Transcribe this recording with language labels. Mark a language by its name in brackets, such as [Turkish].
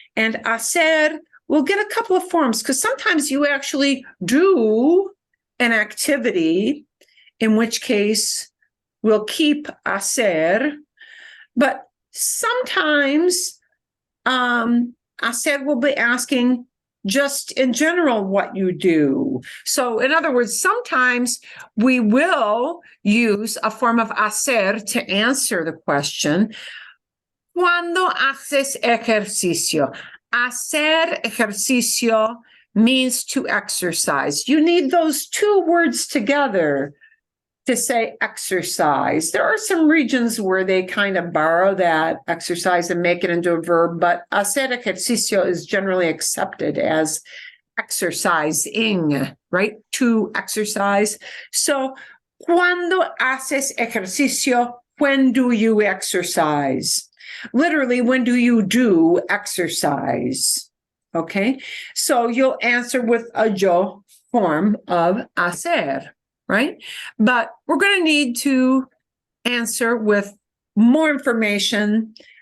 [English] And hacer, we'll get a couple of forms because sometimes you actually do an activity, in which case we'll keep hacer, but sometimes hacer will be asking just in general what you do. So in other words, sometimes we will use a form of hacer to answer the question. [Spanish] Cuando haces ejercicio? [English] Hacer ejercicio means to exercise. You need those two words together to say exercise. There are some regions where they kind of borrow that exercise and make it into a verb, but hacer ejercicio is generally accepted as exercising, right? To exercise. So, [Spanish] cuando haces ejercicio, [English] when do you exercise? Literally, when do you do exercise? Okay, so you'll answer with a yo form of hacer, right? But we're going to need to answer with more information.